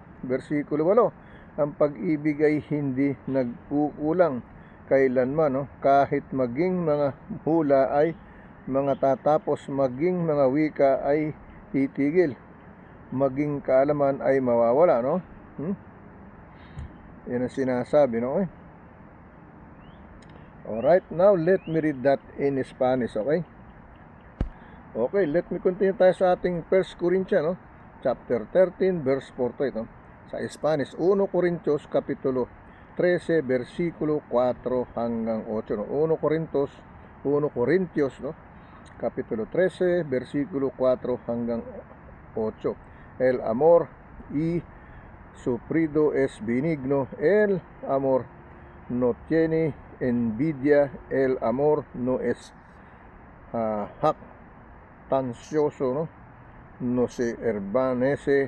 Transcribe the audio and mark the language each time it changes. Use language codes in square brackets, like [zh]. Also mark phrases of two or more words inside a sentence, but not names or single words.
[tl] Versikulo 8, ang pag-ibig ay hindi nagkukulang kailanman, no? Kahit maging mga hula ay mga tatapos, maging mga wika ay titigil, maging kaalaman ay mawawala, no? Yan ang sinasabi, no? Okay? [en] Alright, now let me read that in Spanish, okay? Okay, let me continue [tl] tayo sa ating [en] 1 Corinthians, no? Chapter 13, verse 4 to 8, no? [tl] Sa Spanish, 1 Corintios, kapitulo 13, versikulo 4 hanggang 8, no? 1 Corintios, no? Kapitulo 13, versikulo 4 hanggang 8. [es] El amor y sufrido es benigno, el amor no tiene envidia, el amor no es jactancioso, ¿no? No se envanece.